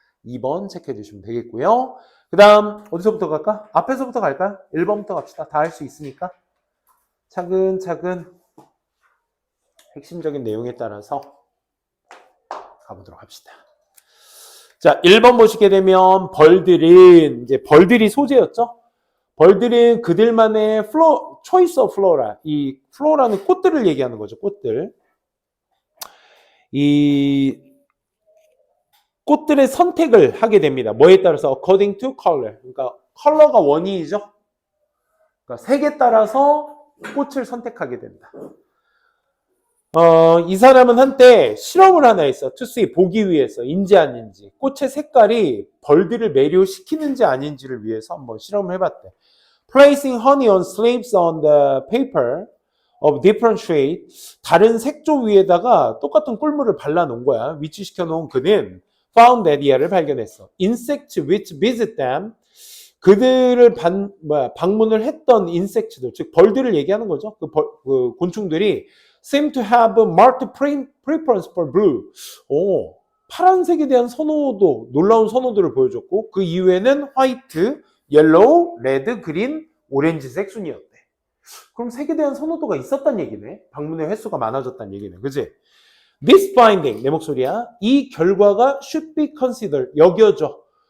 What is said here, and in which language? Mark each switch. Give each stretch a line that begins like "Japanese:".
Korean: 2번 체크해 주시면 되겠고요. 그 다음 어디서부터 갈까? 앞에서부터 갈까요? 1번부터 갑시다. 다 할 수 있으니까. 차근차근 핵심적인 내용에 따라서 가보도록 합시다. 자, 1번 보시게 되면 벌들이 소재였죠?
English: 벌들은 그들만의 choice of flora.
Korean: 이 플로라는 꽃들을 얘기하는 거죠. 꽃들. 이 꽃들의 선택을 하게 됩니다.
English: 뭐에 따라서? according to color.
Korean: 그러니까 컬러가 원인이죠. 그러니까 색에 따라서 꽃을 선택하게 된다. 이 사람은 한때 실험을 하나 했어.
English: to see,
Korean: 보기 위해서 인지 아닌지. 꽃의 색깔이 벌들을 매료시키는지 아닌지를 위해서 한번 실험을 해봤대.
English: Placing honey on slips on the paper of different shade.
Korean: 다른 색조 위에다가 똑같은 꿀물을 발라놓은 거야. 위치시켜 놓은 그는
English: found that
Korean: 이하를 발견했어.
English: Insects which visit them.
Korean: 그들을 방문을 했던 인섹트들, 즉 벌들을 얘기하는 거죠.
English: 그 곤충들이 seem to have marked preference for blue.
Korean: 파란색에 대한 선호도, 놀라운 선호도를 보여줬고 그 이후에는 화이트, 옐로우, 레드, 그린, 오렌지색 순이었대. 그럼 색에 대한 선호도가 있었단 얘기네. 방문의 횟수가 많아졌단 얘기네. 그지?
English: This finding,
Korean: 내 목소리야. 이 결과가
English: should be considered,
Korean: 여겨져.